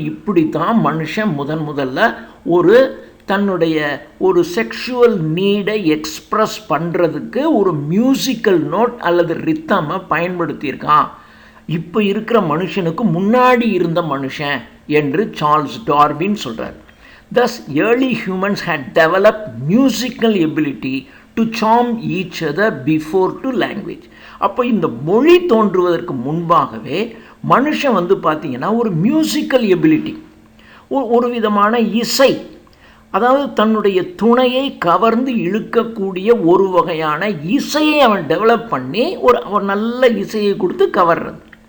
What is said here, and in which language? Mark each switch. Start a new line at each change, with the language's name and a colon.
Tamil: இப்படித்தான் மனுஷன் முதல்ல தன்னுடைய ஒரு செக்ஷுவல் நீடை எக்ஸ்ப்ரெஸ் பண்ணுறதுக்கு ஒரு மியூசிக்கல் நோட் அல்லது ரித்தமை பயன்படுத்தியிருக்கான். இப்போ இருக்கிற மனுஷனுக்கு முன்னாடி இருந்த மனுஷன் என்று சார்ல்ஸ் டார்வின் சொல்கிறார்.
English: Thus early humans had developed musical ability to charm each other before to language.
Tamil: அப்போ இந்த மொழி தோன்றுவதற்கு முன்பாகவே மனுஷன் பார்த்திங்கன்னா ஒரு மியூசிக்கல் எபிலிட்டி, ஒரு விதமான இசை, அதாவது தன்னுடைய துணையை கவர்ந்து இழுக்கக்கூடிய ஒரு வகையான இசையை அவன் டெவலப் பண்ணி ஒரு நல்ல இசையை கொடுத்து கவர்றது.